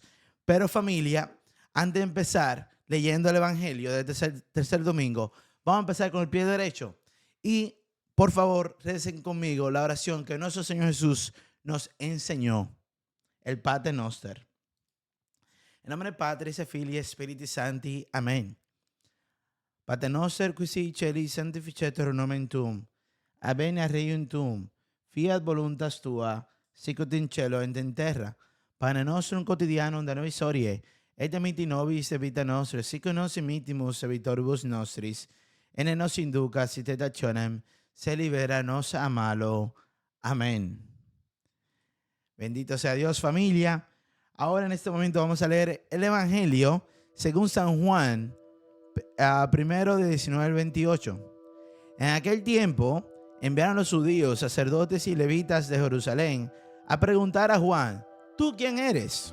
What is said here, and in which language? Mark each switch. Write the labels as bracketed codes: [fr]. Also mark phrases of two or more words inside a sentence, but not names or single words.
[es] Pero familia, antes de empezar leyendo el Evangelio del tercer domingo, vamos a empezar con el pie derecho y por favor, recen conmigo la oración que nuestro Señor Jesús nos enseñó, el [la] Pater Noster. [es] En nombre del Padre, y [la] Filii, Spiritus Sancti. [es] Amén. [la] Pater Noster, qui si celi sanctificetur nomen tuum, avenia regnum tuum, fiat voluntas tua, sicut in cielo et in terra. Pane nostrum quotidianum da nobis hodie, et dimitti nobis debita nostra, sicut nos dimittimus debitoribus nostris, et ne nos inducas in tentationem, se libéranos a malo. Amén. [es] Bendito sea Dios, familia. Ahora en este momento vamos a leer el Evangelio según San Juan, primero de 19 al 28. En aquel tiempo enviaron los judíos, sacerdotes y levitas de Jerusalén a preguntar a Juan: ¿tú quién eres?